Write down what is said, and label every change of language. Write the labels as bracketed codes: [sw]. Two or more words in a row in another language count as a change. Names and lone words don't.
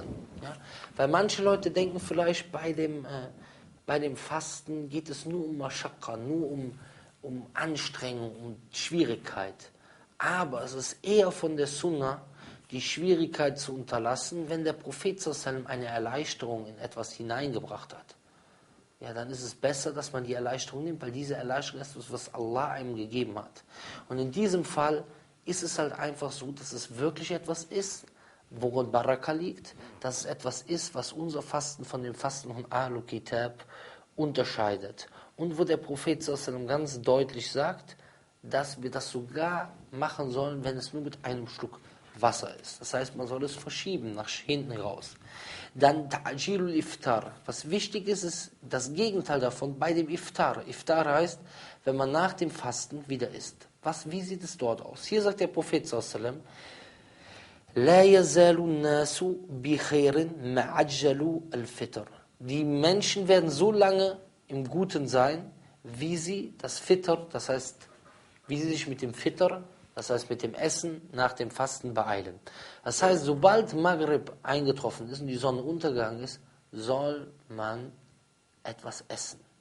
[de] Ja? Weil manche Leute denken vielleicht, bei dem Fasten geht es nur um Mashaqqa, nur um Anstrengung, um Schwierigkeit. Aber es ist eher von der Sunna, die Schwierigkeit zu unterlassen, wenn der Prophet [ar] صلى الله عليه وسلم [de] eine Erleichterung in etwas hineingebracht hat. Ja, dann ist es besser, dass man die Erleichterung nimmt, weil diese Erleichterung ist etwas, was Allah einem gegeben hat. Und in diesem Fall ist es halt einfach so, dass es wirklich etwas ist, worin Baraka liegt, dass es etwas ist, was unser Fasten von dem Fasten von [ar] أهل الكتاب [de] unterscheidet. Und wo der Prophet [ar] صلى الله عليه وسلم [de] ganz deutlich sagt, dass wir das sogar machen sollen, wenn es nur mit einem Schluck Wasser ist. Das heißt, man soll es verschieben, nach hinten raus. [ar] Dann تعجيل الإفطار. [de] Was wichtig ist, ist das Gegenteil davon bei dem Iftar. Iftar heißt, wenn man nach dem Fasten wieder isst. Wie sieht es dort aus? Hier sagt der Prophet [ar] صلى الله لا يزال الناس بخير ما عجلوا الفطر. [de] Die Menschen werden so lange im Guten sein, wie sie das Fitr, das heißt, wie sie sich mit dem Fitr, das heißt mit dem Essen nach dem Fasten beeilen. Das heißt, sobald Maghrib eingetroffen ist und die Sonne untergegangen ist, soll man etwas essen.